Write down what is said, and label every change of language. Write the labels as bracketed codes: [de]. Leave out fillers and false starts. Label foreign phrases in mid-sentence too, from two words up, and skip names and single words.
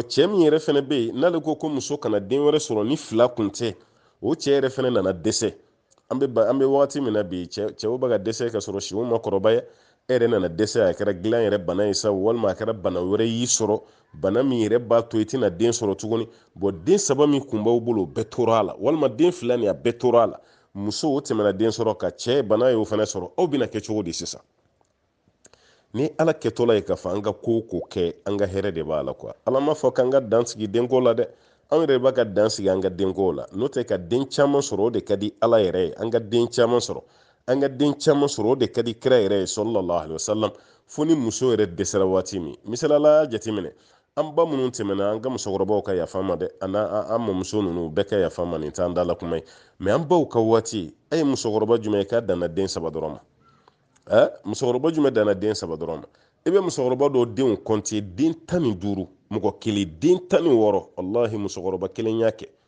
[bm] cɛ min yɛrɛ fɛnɛ bɛ yen n'ale ko muso kana den wɛrɛ sɔrɔ ni 2 kun tɛ o cɛ yɛrɛ fɛnɛ nana dɛsɛ an bɛ wagati min na bi cɛw bɛ ka dɛsɛ ka sɔrɔ siw ma kɔrɔbaya e yɛrɛ nana dɛsɛ a kɛra dilan yɛrɛ bana ye sa walima a kɛra bana wɛrɛ y'i sɔrɔ bana min yɛrɛ b'a to i tɛna den sɔrɔ tuguni bon den 3 min kun b'aw bolo o bɛɛ tora a la walima den 2 nin a bɛɛ tora a la muso o tɛmɛna den sɔrɔ ka cɛ bana y'o fɛnɛ sɔrɔ aw bɛna kɛ cogo di sisan ni ala kɛtɔla ye k'a fɔ an ka ko kɛ an ka hɛrɛ de b'a la quoi ala ma fɔ k'an ka dan sigi denko la dɛ an yɛrɛ b'a ka dan sigi an ka denko la n'o tɛ ka den caman sɔrɔ o de ka di ala yɛrɛ ye an ka den caman sɔrɔ o de ka di kira yɛrɛ ye [ar] صلى الله عليه وسلم [bm] fo ni muso yɛrɛ dɛsɛra waati min misalala jateminɛ an ba minnu tɛmɛna an ka musokɔrɔbaw ka yafa ma dɛ an mɔmuso ninnu bɛɛ ka yafa ma nin t'an dala kuma ye mais an baw ka waati a ye musokɔrɔba jumɛn ye k'a danna den 3 dɔrɔn ma musokɔrɔba jumɛn danna den 3 dɔrɔn ma i bɛ musokɔrɔba dɔw denw compter den 15 mɔgɔ kelen den 16 wallahi musokɔrɔba kelen y'a kɛ